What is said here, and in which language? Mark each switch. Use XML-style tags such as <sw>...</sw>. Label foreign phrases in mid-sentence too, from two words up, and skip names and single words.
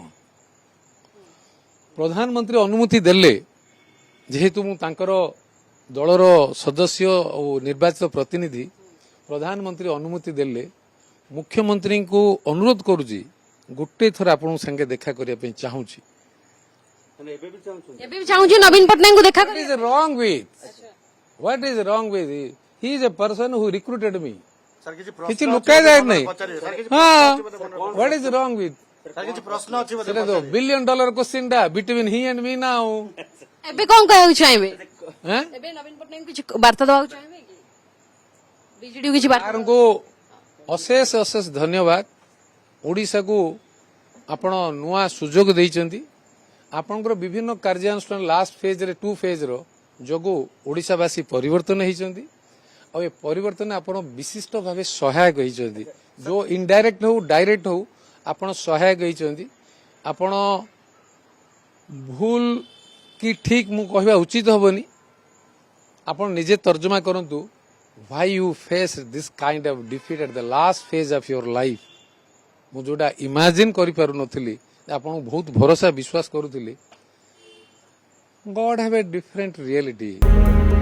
<or>ପ୍ରଧାନମନ୍ତ୍ରୀ ଅନୁମତି ଦେଲେ, ଯେହେତୁ ମୁଁ ତାଙ୍କର ଦଳର ସଦସ୍ୟ ଓ ନିର୍ବାଚିତ ପ୍ରତିନିଧି, ପ୍ରଧାନମନ୍ତ୍ରୀ ଅନୁମତି ଦେଲେ, ମୁଖ୍ୟମନ୍ତ୍ରୀଙ୍କୁ ଅନୁରୋଧ କରୁଛି ଗୋଟେ ଥର ଆପଣଙ୍କ ସାଙ୍ଗେ ଦେଖା କରିବା ପାଇଁ ଚାହୁଁଛି। ମାନେ ଏବେ ବି ଚାହୁଁଛନ୍ତି? ଏବେ ବି ଚାହୁଁଛି ନବୀନ ପଟ୍ଟନାୟକଙ୍କୁ ଦେଖା</or> <en>What is wrong with? What is wrong with? He is a person who recruited me.</en> <or>ସାର୍ କିଛି କିଛି ଲୁକାଯାଏ ନାହିଁ। ପଚାରିବେ ସାର୍ କିଛି ହଁ,</or> <en>what is wrong with?</en> <or>ସାର୍ କିଛି ପ୍ରଶ୍ନ ଅଛି ବୋଧେ ସେଟା ତ</or> <en>$1 billion question ଟା between he and me now.</en> <or>ଏବେ କଣ କହିବାକୁ ଚାହିଁବେ? ହାଁ? ଏବେ ନବୀନ ପଟ୍ଟନାୟକ କିଛି ବାର୍ତ୍ତା ଦେବାକୁ ଚାହିଁବେ କି? ବିଜେଡି କିଛି ବାର୍ତ୍ତା? ସାର୍ଙ୍କୁ ଅଶେଷ ଅଶେଷ ଧନ୍ୟବାଦ। ଓଡ଼ିଶାକୁ ଆପଣ ନୂଆ ସୁଯୋଗ ଦେଇଛନ୍ତି। ଆପଣଙ୍କର ବିଭିନ୍ନ କାର୍ଯ୍ୟାନୁଷ୍ଠାନ</or> <en>last phaseରେ</en> <or>2 ଫେଜ୍ର ଯୋଗୁଁ ଓଡ଼ିଶାବାସୀ ପରିବର୍ତ୍ତନ ହେଇଛନ୍ତି। ଆଉ ଏ ପରିବର୍ତ୍ତନ ଆପଣ ବିଶିଷ୍ଟ ଭାବେ ସହାୟକ ହେଇଛନ୍ତି। ଯେଉଁ ଇନଡାଇରେକ୍ଟ ହଉ ଡାଇରେକ୍ଟ ହଉ ଆପଣ ସହାୟକ ହେଇଛନ୍ତି। ଆପଣ ଭୁଲ କି ଠିକ ମୁଁ କହିବା ଉଚିତ ହବନି, ଆପଣ ନିଜେ ତର୍ଜମା କରନ୍ତୁ।</or> <en>why you face this kind of defeat at the last phase of your life?</en> <or>ମୁଁ ଯୋଉଟା ଇମାଜିନ୍ କରିପାରୁନଥିଲି, ଆପଣଙ୍କୁ ବହୁତ ଭରସା ବିଶ୍ୱାସ କରୁଥିଲି।</or> <en>God have a different reality.</en>